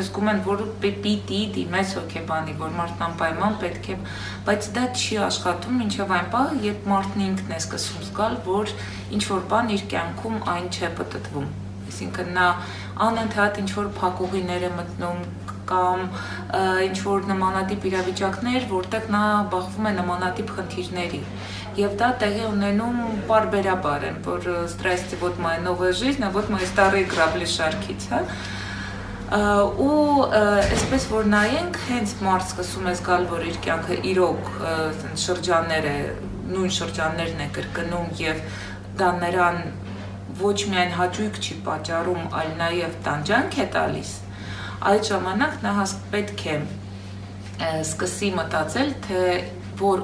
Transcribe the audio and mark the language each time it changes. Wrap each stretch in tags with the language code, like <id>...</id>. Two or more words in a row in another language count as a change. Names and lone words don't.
<hy>զգում են, որ պիտի դիմես հոգեբանի, որ մարդն անպայման պետք է, բայց դա չի աշխատում մինչև այն պահը, երբ մարդն ինքն է սկսում զգալ, որ ինչ-որ բան իր կյանքում այն չէ պտտվում։ Այսինքն նա անընդհատ ինչ-որ փակուղիներ է մտնում կամ ինչ-որ նմանատիպ իրավիճակներ, որտեղ նա բախվում է նմանատիպ խնդիրների։ Եվ դա տեղի ունենում պարբերաբար են, որ</hy> <ru>«Здрасте, вот моя новая жизнь, а вот мои старые грабли»</ru> <hy>շարքից, հա։ Ու այսպես որ նայենք, հենց մարդ սկսում է զգալ, որ իր կյանքը իրոք շրջաններ է, նույն շրջաններն է կրկնում եւ դա նրան ոչ միայն հաճույք չի պատճառում, այլ նաեւ տանջանք է տալիս, այդ ժամանակ նա պետք է սկսի մտածել, թե որ</hy>